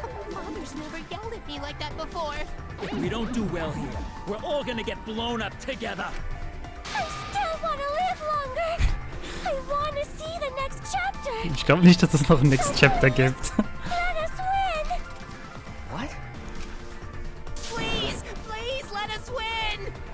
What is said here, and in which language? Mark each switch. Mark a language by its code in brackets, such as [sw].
[en] Father's never yelled at me like that before. If we don't do well here, we're all gonna get blown up together. I still want to live longer. I want to see the next chapter. [de] Ich glaube nicht, dass es noch ein [en] Next Chapter [de] gibt. [en] Let us win. What? Please, please let us win.